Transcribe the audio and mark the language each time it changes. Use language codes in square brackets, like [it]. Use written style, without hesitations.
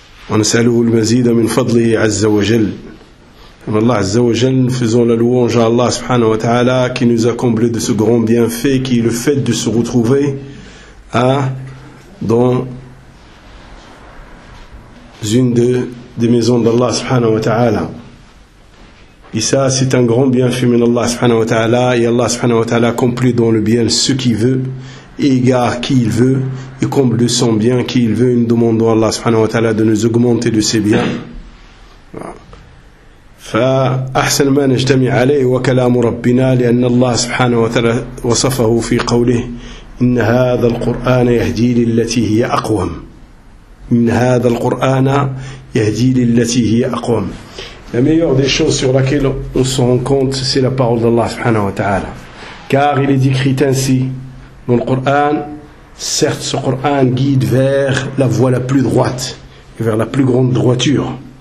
[ar] ونسأله المزيد من فضله عز وجل [fr] أما الله عز وجل faisons la louange à Allah سبحانه وتعالى qui nous a comblé de ce grand bienfait qui est le fait de se retrouver dans une des maisons d'Allah سبحانه وتعالى. Et ça, c'est un grand bienfait de Allah subhanahu wa ta'ala, et Allah subhanahu wa ta'ala comble dans le bien ce qu'il veut, et égare qui il veut, et comble de son bien qui il veut, et nous demandons à Allah subhanahu wa ta'ala de nous augmenter de ses biens. [ar] فأحسن ما نجتمع عليه وكلام ربنا لأن الله سبحانه وتعالى وصفه في قوله إن هذا القرآن يهدي للتي هي أقوم إن هذا القرآن يهدي للتي هي أقوم. [fr] La meilleure des choses sur laquelle on se rend compte, c'est la parole d'Allah subhanahu wa ta'ala. Car il est écrit ainsi dans le Coran, certes ce Coran guide vers la voie la plus droite, et vers la plus grande droiture.